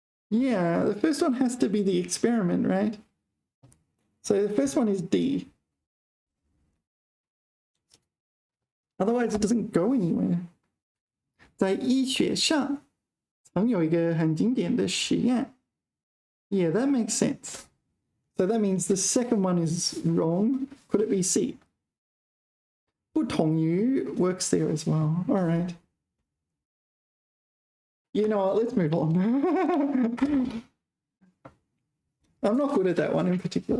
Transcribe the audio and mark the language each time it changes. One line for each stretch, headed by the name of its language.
English: Yeah, the first one has to be the experiment, right? So the first one is D. Otherwise, it doesn't go anywhere.
Chinese: 在医学上，曾有一个很经典的实验。
English: Yeah, that makes sense. So that means the second one is wrong. Could it be C? 不同于 works there as well. All right. You know what? Let's move on. I'm not good at that one in particular.